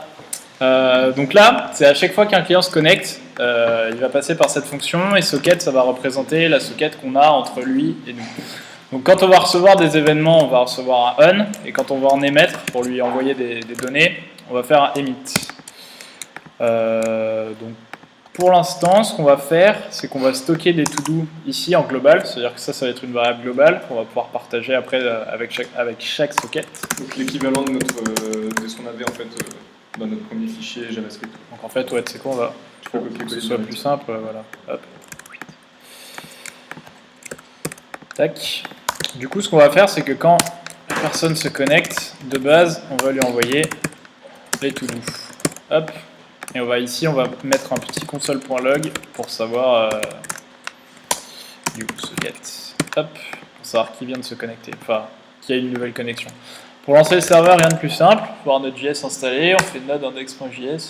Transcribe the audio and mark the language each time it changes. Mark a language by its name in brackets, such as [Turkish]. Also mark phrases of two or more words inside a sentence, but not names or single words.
[French] Donc là, c'est à chaque fois qu'un client se connecte, il va passer par cette fonction et socket, ça va représenter la socket qu'on a entre lui et nous. Donc quand on va recevoir des événements, on va recevoir un on, et quand on va en émettre, pour lui envoyer des données, on va faire un emit. Donc pour l'instant, ce qu'on va faire, c'est qu'on va stocker des to-do ici en global, c'est-à-dire que ça va être une variable globale qu'on va pouvoir partager après avec chaque socket. Donc l'équivalent de ce qu'on avait en fait dans notre premier fichier JavaScript. Donc en fait, ouais, tu sais quoi, on va, Tu peux pour que copier-coller ce soit direct. plus simple, voilà. Hop. Tac. Du coup, ce qu'on va faire, c'est que quand la personne se connecte, de base, on va lui envoyer les to-do. Hop. Et on va mettre un petit console.log pour savoir du socket. Hop. Pour savoir qui vient de se connecter. Enfin, qui a une nouvelle connexion. Pour lancer le serveur, rien de plus simple. Il faut avoir Node.js installé. On fait node index.js.